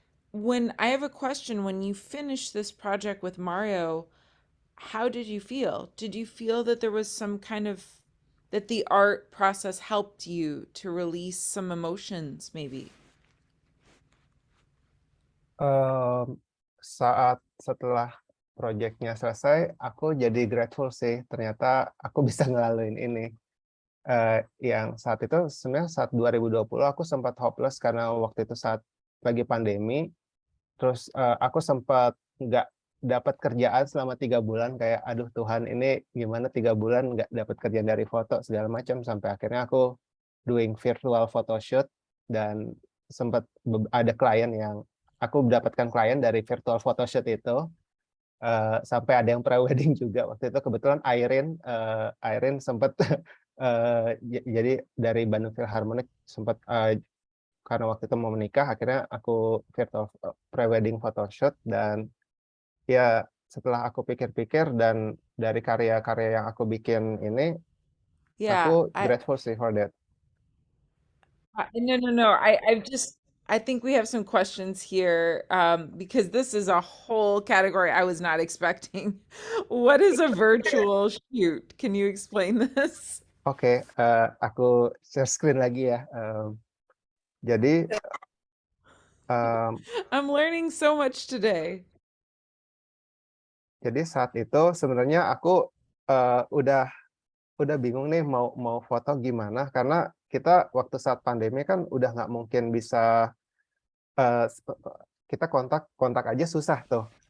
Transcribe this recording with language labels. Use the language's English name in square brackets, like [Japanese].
[English] When I have a question, when you finished this project with Mario, how did you feel? Did you feel that there was some kind of, that the art process helped you to release some emotions maybe? [Indonesian] Saat setelah proyeknya selesai, aku jadi grateful sih. Ternyata aku bisa ngelaluin ini. Yang saat itu sebenarnya saat 2020 aku sempat hopeless karena waktu itu saat lagi pandemi. Terus aku sempat nggak dapat kerjaan selama 3 bulan. Kayak aduh Tuhan, ini gimana 3 bulan nggak dapat kerjaan dari foto segala macam. Sampai akhirnya aku [English] doing virtual photoshoot, [Indonesian] dan sempat ada klien yang aku mendapatkan klien dari virtual photoshoot itu. Sampai ada yang pre-wedding juga waktu itu. Kebetulan Irene sempat jadi dari Bandung Philharmonic sempat karena waktu itu mau menikah, akhirnya aku virtual pre-wedding photoshoot. Dan ya setelah aku pikir-pikir dan dari karya-karya yang aku bikin ini, aku grateful sih [English] for that. No. I think we have some questions here because this is a whole category I was not expecting. What is a virtual shoot? Can you explain this? [Indonesian] Oke, aku share screen lagi ya. Jadi Um, [English] I'm learning so much today. [Indonesian] jadi saat itu sebenarnya aku udah bingung nih mau foto gimana karena kita waktu saat pandemi kan udah nggak mungkin bisa kita kontak aja susah tuh.